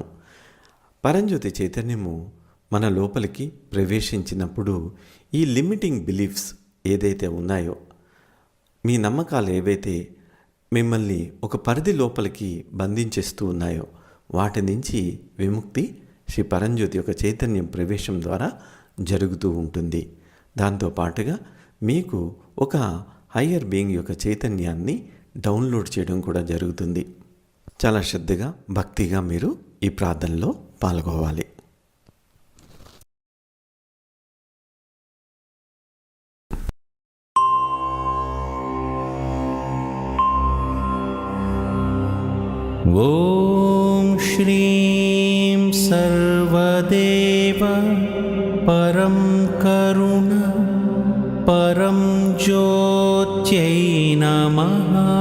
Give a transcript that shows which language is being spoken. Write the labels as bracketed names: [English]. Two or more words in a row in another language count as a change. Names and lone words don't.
[Telugu] పరంజ్యోతి చైతన్యము మన లోపలికి ప్రవేశించినప్పుడు ఈ [English] limiting beliefs [Telugu] ఏదైతే ఉన్నాయో, మీ నమ్మకాలు ఏవైతే మిమ్మల్ని ఒక పరిధి లోపలికి బంధించేస్తూ ఉన్నాయో వాటి నుంచి విముక్తి శ్రీ పరంజ్యోతి యొక్క చైతన్యం ప్రవేశం ద్వారా జరుగుతూ ఉంటుంది. దాంతోపాటుగా మీకు ఒక [English] higher being [Telugu] యొక్క చైతన్యాన్ని డౌన్లోడ్ చేయడం కూడా జరుగుతుంది. చాలా శ్రద్ధగా భక్తిగా మీరు ఈ ప్రార్థనలో పాల్గొవాలి. [Sanskrit] ॐ श्रीं सर्वदेव परं करुण परं ज्योत्यै नमः.